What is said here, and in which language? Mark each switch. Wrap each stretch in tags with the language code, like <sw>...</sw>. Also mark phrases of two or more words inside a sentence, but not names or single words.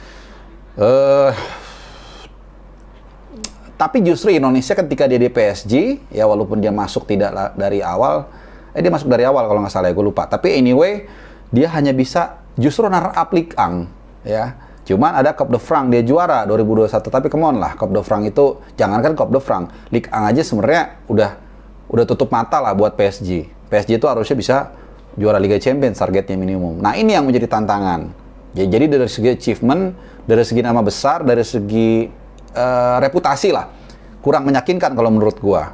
<id>Tapi justru Indonesia ketika dia di PSG, ya walaupun dia masuk tidak dari awal, dia masuk dari awal kalau nggak salah ya, gue lupa. Tapi anyway, dia hanya bisa justru</id> <en>runner up</en> <id>Ligue 1, ya. Cuman ada Coupe de France, dia juara 2021, tapi</id> <en>come on</en> <id>lah, Coupe de France itu, jangankan Coupe de France, Ligue 1 aja sebenarnya udah tutup mata lah buat PSG. PSG itu harusnya bisa juara Liga Champions, targetnya minimum. Nah, ini yang menjadi tantangan. Jadi dari segi achievement, dari segi nama besar, dari segi reputasi lah, kurang meyakinkan kalau menurut gua.</id>